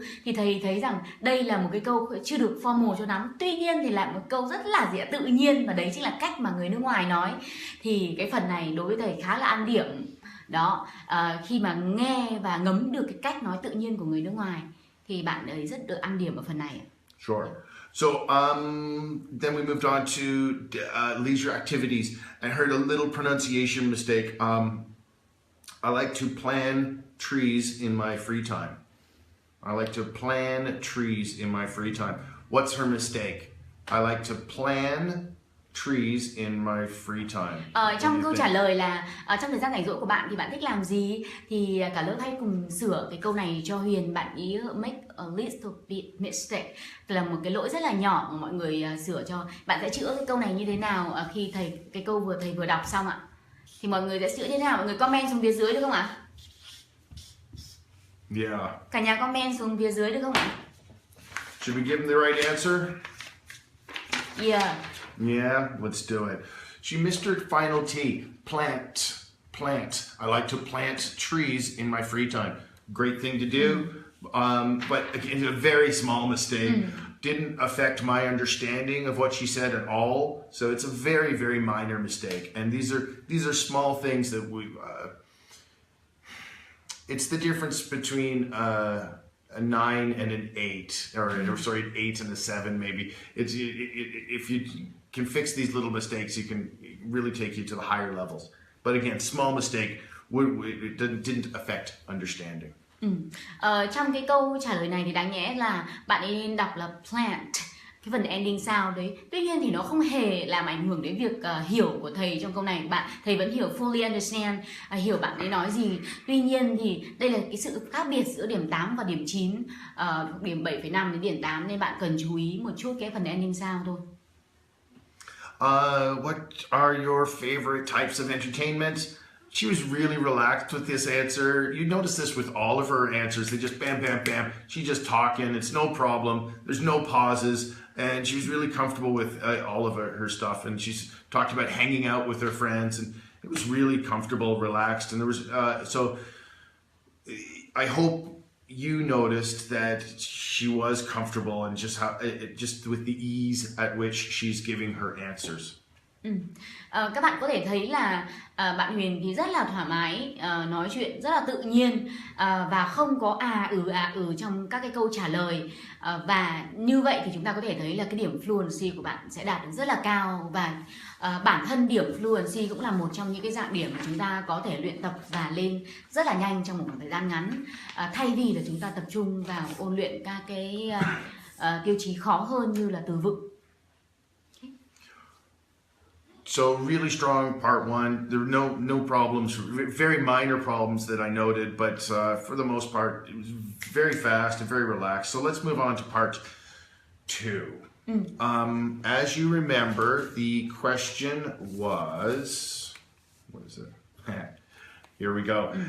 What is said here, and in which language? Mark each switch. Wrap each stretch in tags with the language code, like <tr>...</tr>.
<vi>Thì thầy thấy rằng đây là một cái câu chưa được formal cho lắm, tuy nhiên thì là một câu rất là dễ tự nhiên, và đấy chính là cách mà người nước ngoài nói. Thì cái phần này đối với thầy khá là ăn điểm đó, khi mà nghe và ngấm được cái cách nói tự nhiên của người nước ngoài thì bạn ấy rất được ăn điểm ở phần này.</vi> <en>Sure. So then we moved on to leisure activities. I heard a little pronunciation mistake. I like to plan trees in my free time. I like to plan trees in my free time. What's her mistake? I like to plan trees in my free time.</en> <vi>Trong câu trả lời là trong thời gian rảnh rỗi của bạn thì bạn thích làm gì? Thì cả lớp hãy cùng sửa cái câu này cho Huyền. Bạn ý</vi> <en>make a little bit mistake,</en> <vi>là một cái lỗi rất là nhỏ mà mọi người sửa cho. Bạn sẽ chữa cái câu này như thế nào khi cái câu thầy vừa đọc xong ạ? Thì mọi người sẽ chữa như thế nào? Mọi người comment xuống phía dưới được không ạ?</vi> <en>Yeah.</en> <vi>Cả nhà comment xuống phía dưới được không ạ?</vi> <en>Should we give them the right answer? Yeah. Yeah, let's do it. She missed her final T. Plant. I like to plant trees in my free time. Great thing to do, but again, a very small mistake. Didn't affect my understanding of what she said at all. So it's a very, very minor mistake. And these are small things that we. It's the difference between a 9 and an 8, or sorry, an 8 and a 7 maybe. If you can fix these little mistakes, you can really take you to the higher levels. But again, small mistake, it didn't affect understanding.</en> <vi>Trong cái câu trả lời này thì đáng nhẽ là bạn ấy nên đọc là plant, cái phần ending sound đấy. Tuy nhiên thì nó không hề làm ảnh hưởng đến việc hiểu của thầy trong câu này. Thầy vẫn hiểu</vi> <en>fully understand,</en> <vi>hiểu bạn ấy nói gì. Tuy nhiên thì đây là cái sự khác biệt giữa điểm 8 và điểm 9, điểm 7,5 đến điểm 8, nên bạn cần chú ý một chút cái phần ending sound thôi.</vi> <en>What are your favorite types of entertainment? She was really relaxed with this answer. You notice this with all of her answers. They just bam, bam, bam. She's just talking. It's no problem. There's no pauses. And she was really comfortable with all of her stuff. And she's talked about hanging out with her friends. And it was really comfortable, relaxed. And there was, so I hope you noticed that she was comfortable and just with the ease at which she's giving her answers.</en> <vi>Các bạn có thể thấy là bạn Huyền thì rất là thoải mái, nói chuyện rất là tự nhiên, và không có trong các cái câu trả lời, và như vậy thì chúng ta có thể thấy là cái điểm fluency của bạn sẽ đạt được rất là cao. Và bản thân điểm fluency cũng là một trong những cái dạng điểm mà chúng ta có thể luyện tập và lên rất là nhanh trong một khoảng thời gian ngắn, thay vì là chúng ta tập trung vào ôn luyện các cái tiêu chí khó hơn như là từ vựng.</vi> <en>So really strong part 1. There were no problems, very minor problems that I noted, but for the most part, it was very fast and very relaxed. So let's move on to part 2. As you remember, the question was, what is it? Here we go.</en>